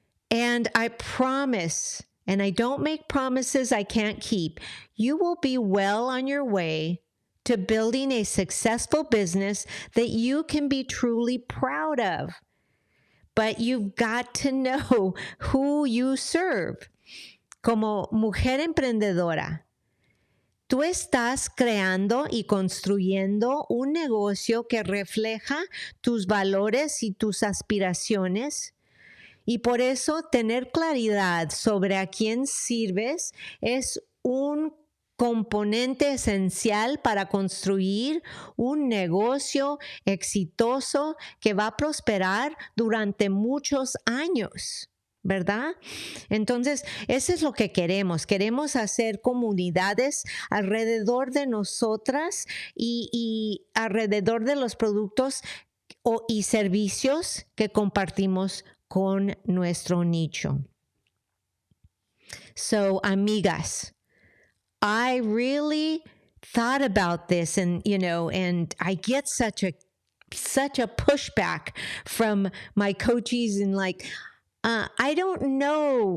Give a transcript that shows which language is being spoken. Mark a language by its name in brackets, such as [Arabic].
[English] And I promise, and I don't make promises I can't keep, you will be well on your way to building a successful business that you can be truly proud of. But you've got to know who you serve. [Spanish] Como mujer emprendedora, tú estás creando y construyendo un negocio que refleja tus valores y tus aspiraciones. Y por eso tener claridad sobre a quién sirves es un componente esencial para construir un negocio exitoso que va a prosperar durante muchos años. ¿Verdad? Entonces, eso es lo que queremos. Queremos hacer comunidades alrededor de nosotras y alrededor de los productos y servicios que compartimos con nuestro nicho. [English] So, amigas, I really thought about this and I get such a pushback from my coaches and like, I don't know.